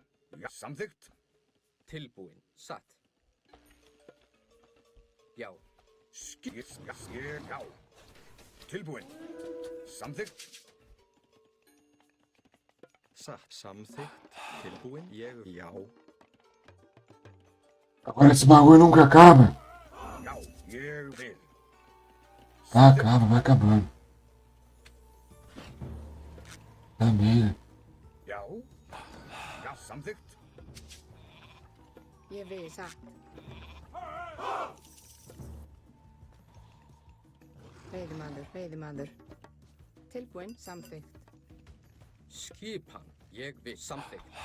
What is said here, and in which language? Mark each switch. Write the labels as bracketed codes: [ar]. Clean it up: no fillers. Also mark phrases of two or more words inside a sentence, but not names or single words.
[is] Ja, samþykkt. Tilbúin. Satt. Já. Ja, ég, já. Tilbúin. Samþykkt. Satt. Samþykkt. Tilbúin. Ég, já. [pt] Agora esse bagulho nunca acaba. [is] Já, ég vil. [pt] Tá, acaba, vai acabando. Tá merda. [is] Já. Ja, samþykkt. Ég vil satt. Veiðimaður. Tilbúin, samþykkt. Skipan. Ég vil. Samþykkt.